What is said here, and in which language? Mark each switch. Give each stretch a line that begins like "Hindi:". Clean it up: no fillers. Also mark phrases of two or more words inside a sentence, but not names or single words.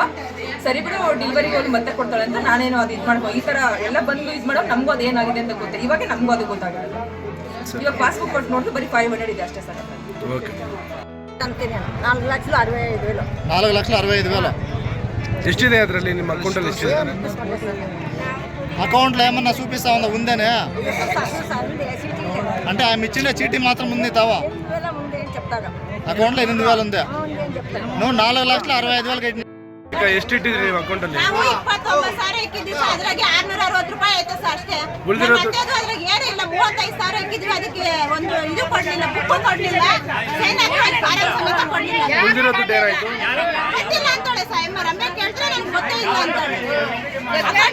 Kannada: ಸರಿ ಬಿಡು, ಡೆಲಿವರಿಗೆ ಹೋಗಿ ಮತ್ತೆ ಕೊಡ್ತಾಳೆ ಅಂತ ನಾನೇನು ಅದು ಇದು ಮಾಡ್ಕೊ, ಈ ಥರ ಎಲ್ಲ ಬಂದು ಇದು ಮಾಡೋ ನಮಗೂ ಅದು ಏನಾಗಿದೆ ಅಂತ ಗೊತ್ತಿಲ್ಲ. ಇವಾಗ ನಮಗೂ ಅದು ಗೊತ್ತಾಗಲ್ಲ. ಇವಾಗ ಪಾಸ್ಬುಕ್ ಕೊಟ್ಟು ನೋಡಿದ್ರೆ ಬರೀ 500 ಇದೆ ಅಷ್ಟೇ ಸರ್. ಓಕೆ. 4,65,000. ఎస్టిదే ಅದರಲ್ಲಿ ನಿಮ್ಮ ಅಕೌಂಟಲ್ಲಿ ಎಷ್ಟಿದೆ?
Telugu: అకౌంట్లో ఏమన్నా చూపిస్తా ఉందా? ఉందేనే అంటే ఆమె ఇచ్చిన చీటీ మాత్రం ఉంది తావా? అకౌంట్లో 8,000 ఉంది. నువ్వు 4,65,000 కట్టిన.
Kannada: ಈಗ ಎಷ್ಟು ಇಟ್ಟಿದ್ರಿ ನೀವು ಅಕೌಂಟಲ್ಲಿ? 29,000 ಇಕ್ಕಿದ್ವಿ ಸರ್. ಅದ್ರಾಗೆ 660 ರೂಪಾಯಿ ಆಯ್ತು ಸರ್ ಅಷ್ಟೇ. ಅದ್ರಾಗೆ ಏನಿಲ್ಲ, 35,000 ಇಕ್ಕಿದ್ವಿ. ಅದಕ್ಕೆ ಒಂದು ಇದು ಕೊಡ್ಲಿಲ್ಲ, ಬುಕ್ ಕೊಡ್ಲಿಲ್ಲ, ಸೈನ್ ಹಾಕಿ ಫಾರಂ ಸಮೇತ ಕೊಡ್ಲಿಲ್ಲ. ಉಳಿದಿರೋ ದುಡ್ಡು ಏನಾಯ್ತು? ಗೊತ್ತಿಲ್ಲ ಅಂತಾಳೆ ಸಾಯಮ್ಮ. ರಮ್ಯಾ ಕೇಳಿದ್ರೆ ನನಗೆ ಗೊತ್ತೇ ಇಲ್ಲ ಅಂತಾಳೆ.